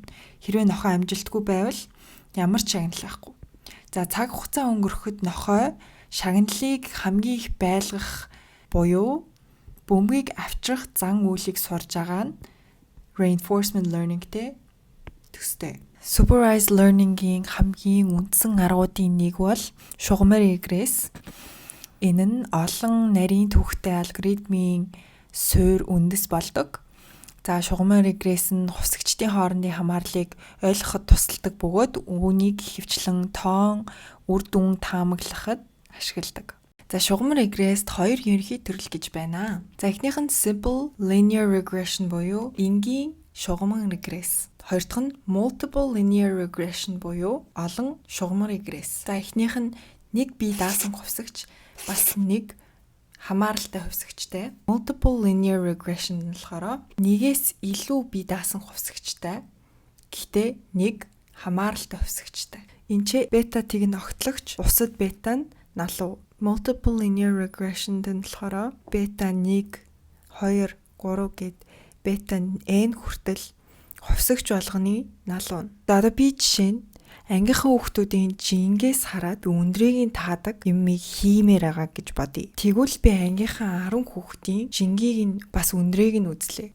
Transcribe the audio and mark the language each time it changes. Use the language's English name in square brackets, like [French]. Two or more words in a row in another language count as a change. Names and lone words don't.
[Mongolian] Хэрвээ нохой амжилтгүй байвал ямар ч шагнал байхгүй. За цаг хугацаа өнгөрөхөд нохой шагналыг хамгийн их байлгах буюу бөмбөгийг авчрах зан үйлийг сурж байгаа нь [English] reinforcement learning- [Mongolian] тэй төстэй. [English] Supervised learning- [Mongolian] ийн хамгийн үндсэн аргуудын нэг бол шугамар регресс. Энэ нь олон нарийн түүхтэй алгоритмын суурь үндэс болдог. За шугамар регресс нь хувьсгчдын хоорондын хамаарлыг ойлгоход тусалдаг бөгөөд үүнийг ихэвчлэн тоон, үр дүн таамаглахад ашигладаг. За шугамар регрессд хоёр ерөнхий төрөл гэж байна. За эхнийх нь [English] simple linear regression [Mongolian] буюу энгийн шугамар регресс. Хоёр дахь нь [English] multiple linear regression [Mongolian] буюу олон шугамар регресс. За эхнийх нь нэг бие даасан хувьсгч бас нэг хамааралтай хувьсгчтэй. [English] Multiple linear regression [Mongolian] нь болохоор нэгээс илүү бие даасан хувьсгчтэй. Гэхдээ нэг хамааралтай хувьсгчтэй. Энд ч бета тэг нь огтлогч, бусад бета нь налуу. [English] Multiple linear regression [Mongolian] нь болохоор бета 1, 2, 3 гэд бета n хүртэл хувьсгч болгоны налуу. За одоо би жишээ нь ангийнхаа хүүхдүүдийн жингээс хараад өндрийг нь таадаг юмыг хиймээр байгаа гэж бодъё. Тэгвэл би ангийнхаа 10 хүүхдийн жингийг нь бас өндрийг нь үзлээ.